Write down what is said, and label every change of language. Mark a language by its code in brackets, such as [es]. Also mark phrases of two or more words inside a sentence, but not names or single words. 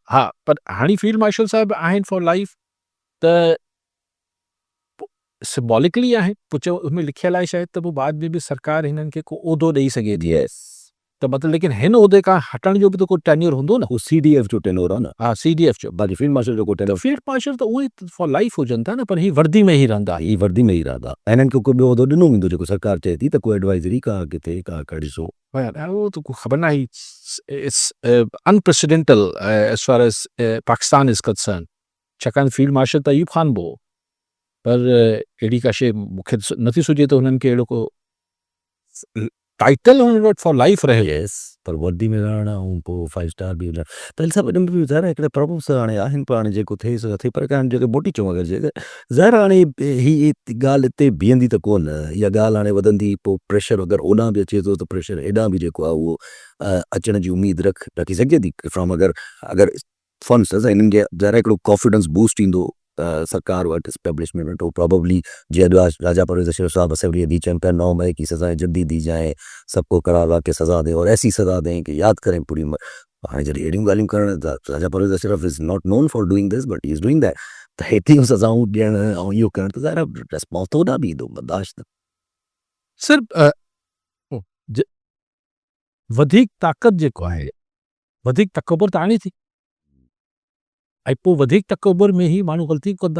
[sd] हा, पर हाणे [en] field marshal [sd] साहब आहिनि [en] for life [sd] त सिम्बॉलिकली आहिनि, पोइ चयो हुनमें लिखियलु आहे शायदि त पोइ बाद में बि सरकार हिननि खे को उहिदो ॾेई सघे थी। त मतिलबु लेकिन हिन उहिदे खां हटण जो बि त को टेन्योर हूंदो न। उहो CDF जो टेनोर आहे न। हा, CDF जो। बाक़ी [en] field marshal [sd] जो को त टेनोर, [en] field marshal [sd] त उहे [en] for life [sd] हुजनि था न, पर ही वर्दी में ई रहंदा। ही वर्दी में ई रहंदा ऐं हिननि खे को ॿियो उहिदो ॾिनो वेंदो जेको सरकार चए थी त को एडवाइज़री का किथे का ॾिसो। [ur] وہ تو خبر نہ ہی, [en] it's unprecedented as far as Pakistan is concern. [sd] छाकाणि [en] field marshal [sd] त अयूब ख़ान बि, पर अहिड़ी का शइ मूंखे नथी सुझे त हुननि खे अहिड़ो को टाइटल हुननि वटि [en] for life [sd] रहे। यस, पर वर्दी में रहण ऐं पोइ 5 स्टार बि हुजण त हिन सभु में बि ज़ाहिर आहे हिकिड़े प्रॉब्लम्स हाणे आहिनि, पर हाणे जेको थिए सो थिए, पर हाणे जेके मोटी चऊं अगरि जेके ज़ाहिर आहे हाणे ही ॻाल्हि हिते बीहंदी त कोन, इहा ॻाल्हि हाणे वधंदी, पोइ प्रेशर अगरि होॾां बि अचे थो त प्रेशर हेॾां बि जेको आहे उहो अचण जी उमेदु रखी सघिजे थी फ्रॉम अगरि फंड्स हिननि खे ज़ाहिर हिकिड़ो [en] confidence boost [sd] ईंदो सरकार वटि एस्टेब्लिशमेंट वटि, प्रॉबली जीअं राजा परवेज़ अशरफ साहब [ur] اسمبلی دی چین پے 9 مئی کی سزائیں جلدی دی جائیں، سب کو کرارا کے سزا دیں اور ایسی سزا دیں کہ یاد کریں پوری [sd] हाणे जॾहिं अहिड़ियूं ॻाल्हियूं करण राजा परवेज़ अशरफ [en] is not known for doing this but he is doing that, [sd] त हेतिरियूं सज़ाऊं ॾियण ऐं इहो करण त ज़ाहिर रिस्पॉन्स त होॾां बि ईंदो बर्दाश्त। सिर्फ़ वधीक ताक़त जेको आहे, वधीक तकबर त आणे थी, ऐं पोइ वधीक तकबर में ई माण्हू ग़लती कंदा।